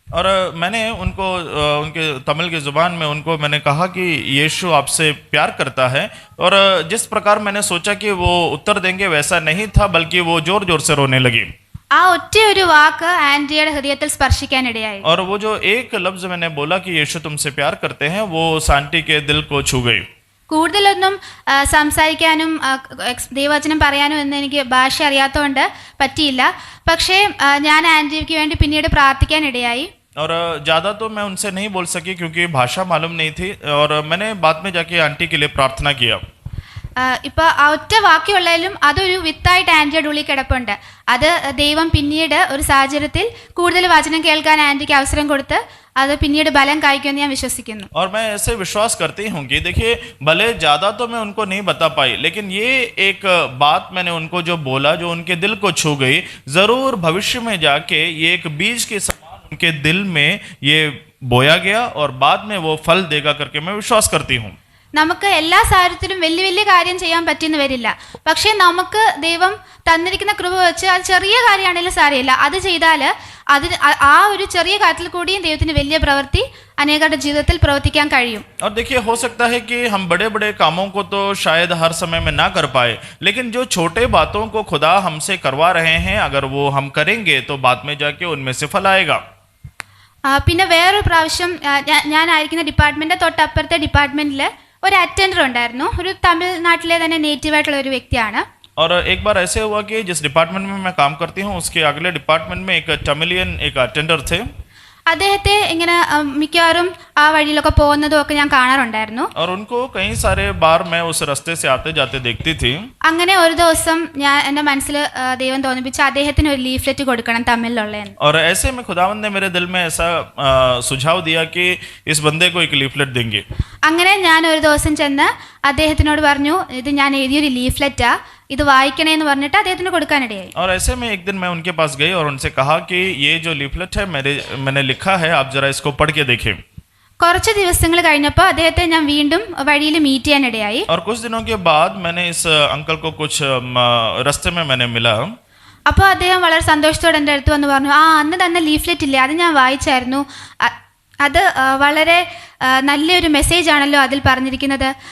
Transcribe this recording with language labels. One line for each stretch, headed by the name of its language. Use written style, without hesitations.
Hindi: और मैंने उनको उनके तमिल की ज़ुबान में उनको मैंने कहा कि यीशु आपसे प्यार करता है, और जिस प्रकार मैंने सोचा कि वो उत्तर देंगे वैसा नहीं था, बल्कि वो ज़ोर ज़ोर से रोने लगी.
Malayalam: ആ ഒറ്റ ഒരു വാക്ക് ആൻറ്റിയുടെ ഹൃദയത്തിൽ സ്പർശിക്കാനിടയായി.
Hindi: और वो जो एक लफ्ज़ मैंने बोला कि यीशु तुमसे प्यार करते हैं, वो उस आंटी के दिल को छू गई.
Malayalam: കൂടുതലൊന്നും സംസാരിക്കാനും ദൈവവചനം പറയാനും എന്ന് എനിക്ക് ഭാഷ അറിയാത്തതുകൊണ്ട് പറ്റിയില്ല. പക്ഷേ ഞാൻ ആൻറ്റിക്ക് വേണ്ടി പിന്നീട് പ്രാർത്ഥിക്കാനിടയായി.
Hindi: और ज़्यादा तो मैं उनसे नहीं बोल सकी क्योंकि भाषा मालूम नहीं थी, और मैंने बाद में जाके आंटी के लिए प्रार्थना किया.
Malayalam: ഇപ്പോൾ ആ ഒറ്റ വാക്യമുള്ളതിലും അതൊരു വിത്തായിട്ട് ആൻറ്റിയുടെ ഉള്ളിൽ കിടപ്പുണ്ട്. അത് ദൈവം പിന്നീട് ഒരു സാഹചര്യത്തിൽ കൂടുതൽ വചനം കേൾക്കാൻ ആൻറ്റിക്ക് അവസരം കൊടുത്ത് അത് പിന്നീട് ബലം കായ്ക്കുമെന്ന് ഞാൻ വിശ്വസിക്കുന്നു.
Hindi: और मैं ऐसे विश्वास करती हूँ कि देखिए, भले ज़्यादा तो मैं उनको नहीं बता पाई, लेकिन ये एक बात मैंने उनको जो बोला, जो उनके दिल को छू गई, ज़रूर भविष्य में जाके ये एक बीज के समान उनके दिल में ये बोया गया और बाद में वो फल देगा करके मैं विश्वास करती हूँ.
Malayalam: നമുക്ക് എല്ലാ സാഹചര്യത്തിലും വലിയ വലിയ കാര്യം ചെയ്യാൻ പറ്റിയെന്ന് വരില്ല. പക്ഷേ നമുക്ക് ദൈവം തന്നിരിക്കുന്ന കൃപ വെച്ച് അത് ചെറിയ കാര്യമാണെങ്കിലും സാരമില്ല, അത് ചെയ്താൽ ആ ഒരു ചെറിയ കാര്യത്തിൽ കൂടിയും ദൈവത്തിന് വലിയ പ്രവൃത്തി അനേകരുടെ ജീവിതത്തിൽ പ്രവർത്തിക്കാൻ കഴിയും.
Hindi: और देखिए, हो सकता है कि हम बड़े बड़े कामों को तो शायद हर समय में ना कर पाए, लेकिन जो छोटे बातों को खुदा हमसे करवा रहे हैं, अगर वो हम करेंगे तो बाद में जाके उनमें से फल आएगा.
Malayalam: പിന്നെ വേറൊരു പ്രാവശ്യം ഞാനായിരിക്കുന്ന ഡിപ്പാർട്ട്മെൻറ്റ് തൊട്ടപ്പുറത്തെ ഡിപ്പാർട്ട്മെൻറ്റിൽ ഒരു അറ്റൻഡർ ഉണ്ടായിരുന്നു. ഒരു തമിഴ്നാട്ടിലെ തന്നെ നേറ്റീവായിട്ടുള്ള ഒരു വ്യക്തിയാണ്.
Hindi: और एक बार ऐसे हुआ कि जिस डिपार्टमेंट में मैं काम करती हूँ उसके अगले डिपार्टमेंट में एक तमिलियन एक अटेंडर थे.
Malayalam: അദ്ദേഹത്തെ ഇങ്ങനെ മിക്കവാറും ആ വഴിയിലൊക്കെ പോകുന്നതും ഒക്കെ ഞാൻ കാണാറുണ്ടായിരുന്നു.
Hindi: और उनको कई सारे बार मैं उस रास्ते से आते जाते देखती थी.
Malayalam: അങ്ങനെ ഒരു ദിവസം എൻ്റെ മനസ്സിൽ ദൈവം തോന്നിപ്പിച്ച് അദ്ദേഹത്തിന് ഒരു ലീഫ്ലെറ്റ് കൊടുക്കണം തമിഴിലുള്ളതെന്ന്.
Hindi: और ऐसे में खुदावंद ने मेरे दिल में ऐसा सुझाव दिया कि इस बंदे को एक लीफलेट देंगे.
Malayalam: അങ്ങനെ ഞാൻ ഒരു ദിവസം ചെന്ന് അദ്ദേഹത്തിനോട് പറഞ്ഞു, ഇത് ഞാൻ എഴുതിയൊരു ലീഫ്ലെറ്റാ, ഇത് വായിക്കണേ എന്ന് പറഞ്ഞിട്ട് അദ്ദേഹത്തിന് കൊടുക്കാനിടയായി.
Hindi: और ऐसे में एक दिन मैं उनके पास गई और उनसे कहा कि ये जो लीफलेट है मैंने लिखा है, आप जरा इसको पढ़ के देखें.
Malayalam: കുറച്ച് ദിവസങ്ങൾ കഴിഞ്ഞപ്പോൾ അദ്ദേഹത്തെ ഞാൻ വീണ്ടും വഴിയിൽ മീറ്റ് ചെയ്യാനിടയായി.
Hindi: और कुछ दिनों के बाद मैंने इस अंकल को कुछ रास्ते में मैंने मिला.
Malayalam: അപ്പോൾ അദ്ദേഹം വളരെ സന്തോഷത്തോടെ എൻ്റെ അടുത്ത് വന്ന് പറഞ്ഞു, അന്ന് തന്നെ ലീഫ്ലെറ്റ് ഇല്ലേ, അത് ഞാൻ വായിച്ചായിരുന്നു, അത് വളരെ നല്ലൊരു മെസ്സേജ് ആണല്ലോ അതിൽ പറഞ്ഞിരിക്കുന്നത്.